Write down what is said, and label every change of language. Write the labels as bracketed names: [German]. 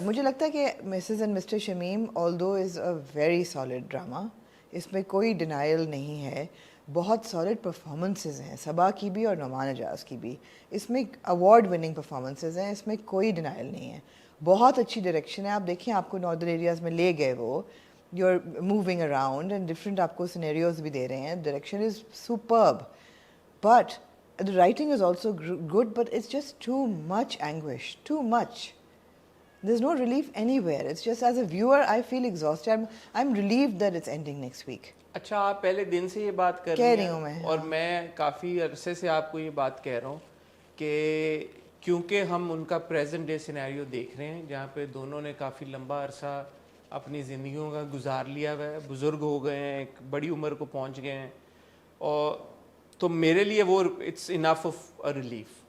[Hindi] मुझे लगता है कि Mrs and mister Shamim [English] although is a very solid drama, [Hindi] इसमें कोई डिनाइल नहीं है, बहुत सॉलिड परफॉर्मेंसेज हैं, सबा की भी और नुमान एजाज की भी। इसमें अवार्ड विनिंग परफॉर्मेंसेज हैं, इसमें कोई डिनाइल नहीं है। बहुत अच्छी डायरेक्शन है। आप देखिए, आपको नॉर्दर्न एरियाज़ में ले गए, वो [English] you are moving around and different [Hindi] आपको सिनेरियोज भी दे रहे हैं। [English] Direction is superb, but the writing is also good, but it's just too much anguish, too much. There's no relief anywhere. It's just, as a viewer, I feel exhausted. I'm relieved that it's ending next week. [Hindi] अच्छा, आप पहले दिन से ये बात कर रही हैं मैं, और मैं काफ़ी अरसे से आपको ये बात कह रहा हूँ कि क्योंकि हम उनका प्रेजेंट डे सिनेरियो देख रहे हैं जहाँ पे दोनों ने काफ़ी लंबा अरसा अपनी ज़िंदगियों का गुजार लिया हुआ है, बुज़ुर्ग हो गए हैं, एक बड़ी उम्र को पहुँच गए हैं, और तो मेरे लिए वो [English] It's enough of a relief.